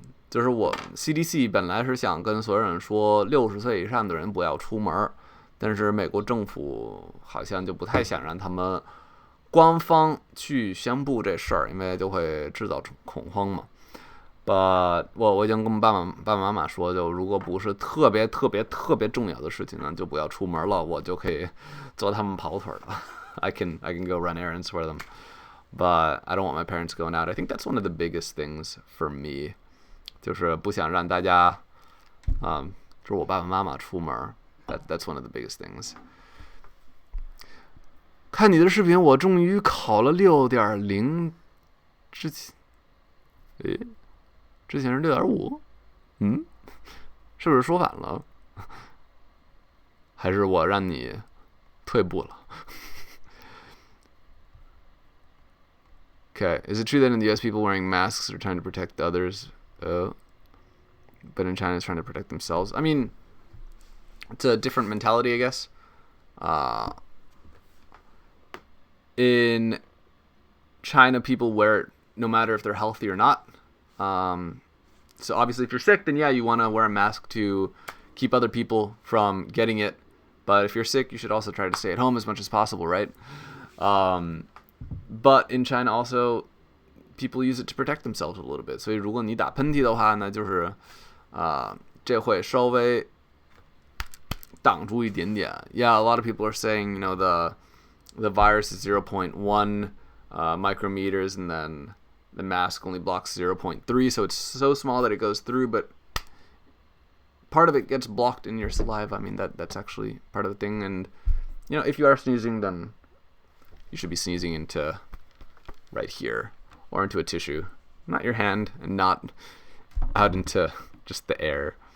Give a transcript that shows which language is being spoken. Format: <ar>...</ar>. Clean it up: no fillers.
<zh>就是我 CDC 本来是想跟所有人说60岁以上的人不要出门，但是美国政府好像就不太想让他们官方去宣布这事儿，因为就会制造恐慌嘛。</zh> <en>But</en> <zh>我已经跟爸爸妈妈说，就如果不是特别重要的事情呢，就不要出门了，我就可以做他们跑腿了。</zh> <en>I can go run errands for them, but I don't want my parents going out. I think that's one of the biggest things for me.</en> <zh>就是不想让大家，就是我爸爸妈妈出门。</zh> <en>That's one of the biggest things.</en> <zh>看你的视频，我终于考了6.0，之前是6.5，是不是说反了？还是我让你退步了？</zh> <en>Okay, is it true that in the U.S. people wearing masks are trying to protect others, but in China it's trying to protect themselves? I mean, it's a different mentality, I guess. In China, people wear it no matter if they're healthy or not. So obviously, if you're sick, then yeah, you want to wear a mask to keep other people from getting it. But if you're sick, you should also try to stay at home as much as possible, right? But in China also, people use it to protect themselves a little bit.</en> <zh>所以如果你打喷嚏的话呢，就是这会稍微挡住一点点。</zh> <en>Yeah, a lot of people are saying, you know, the virus is 0.1 micrometers, and then the mask only blocks 0.3, so it's so small that it goes through, but part of it gets blocked in your saliva. I mean, that's actually part of the thing. And, you know, if you are sneezing, then you should be sneezing into right here or into a tissue, not your hand, and not out into just the air.</en>